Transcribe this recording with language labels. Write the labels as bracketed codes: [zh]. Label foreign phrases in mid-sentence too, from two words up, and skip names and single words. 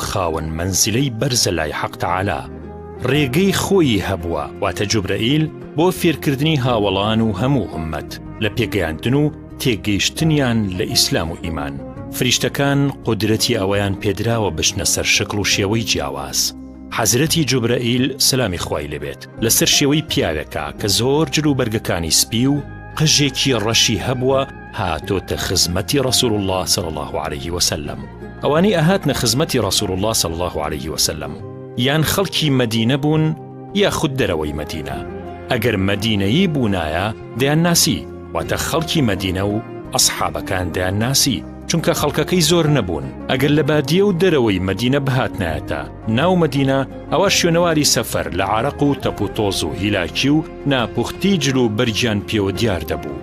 [ckb] خاوەن مەنزیلەی بەرزە لای حەق تەعالا، ڕێگەی خۆی هەبووە، واتە جوبرەئیل بۆ فێرکردنی هاوڵان و هەموو ئومەت لە پێگەیاندن و تێگەیشتنیان لە ئیسلام و ئیمان. فریشتەکان قودرەتی ئەوەیان پێدراوە بچنە سەر شکل و شێوەی جیاواز. حەزرەتی جوبرەئیل سەلامی خوای لێبێت لەسەر شێوەی پیاوێکە کە زۆر جلو بەرگەکانی سپی و قژێکی ڕەشی هەبووە، هاتۆتە خزمەتی ڕەسوول الله [ar] صلی الله عليه وسلم. [ckb] ئەوانەی ئەهاتنە خزمەتی ڕەسوول الله [ar] صلی الله عليه وسلم [ckb] یان خەڵکی مەدینە بوون یاخود دەرەوەی مەدینە. ئەگەر مەدینەیی بوونایە دەیان ناسی، واتە خەڵکی مەدینە و ئەسحابەکان دەیان ناسی، چونکە خەڵکەکەی زۆر نەبوون. ئەگەر لە بادیە و دەرەوەی مەدینە بهاتنایەتە ناو مەدینە، ئەوە شوێنەواری سەفەر لە عارەق و تەپوتۆز و هیلاکی و ناپوختی جلو بەرگیان پێوە دیار دەبوو.